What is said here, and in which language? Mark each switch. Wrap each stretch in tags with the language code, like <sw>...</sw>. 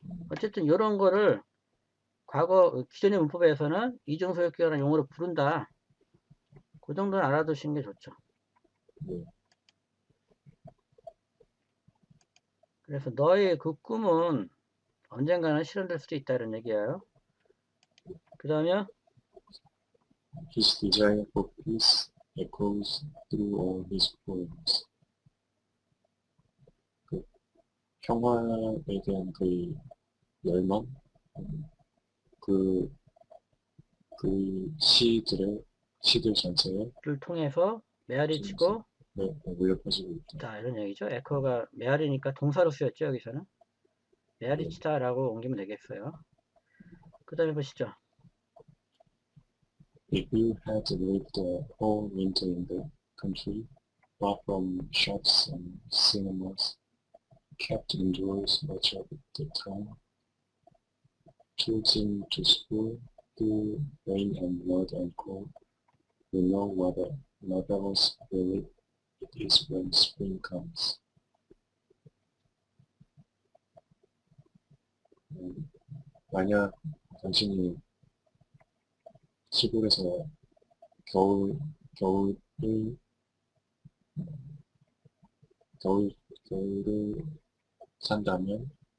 <ko>어쨌든 이런 거를 과거 기존의 문법에서는 이중 소유격이라는 용어로 부른다. 그 정도는 알아두시는 게 좋죠. 예, 그래서 너의 그 꿈은 언젠가는 실현될 수도 있다 이런 얘기예요. 그 다음에</ko> <en>His desire for peace echoes through all his poems.</en> <ko>그 평화에 대한 그 열망, 그, 시들 전체에 를 통해서 메아리 치고 네, 울려 퍼지고 있다. 자 이런 얘기죠. 에코가 메아리니까 동사로 쓰였죠. 여기서는 메아리 네. 치다라고 옮기면 되겠어요. 그 다음에 보시죠.</ko> <en>If you had lived the whole winter in the country, far from shops and cinemas, kept indoors much of the time, trudging to school through rain and mud and cold, you know what a marvelous relief it is when spring comes.</en> <ko>만약 당신이 시골에서 겨울을, 겨울을 산다면,</ko>